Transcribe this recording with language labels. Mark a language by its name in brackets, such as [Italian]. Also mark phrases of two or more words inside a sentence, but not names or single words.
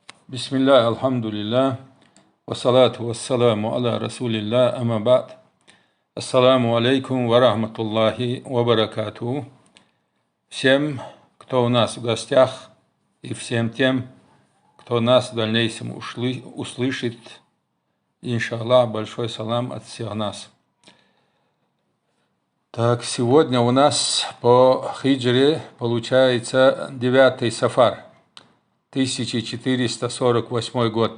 [Arabic] بسم الله، الحمد لله، والصلاة والسلام على رسول الله، أما بعد. السلام عليكم ورحمة الله وبركاته. [Russian] Всем, кто у нас в гостях, и всем тем, кто нас в дальнейшем услышит, иншаллах, большой салам от всех нас. Так, сегодня у нас по хиджре получается 9-й сафар, 1448 год.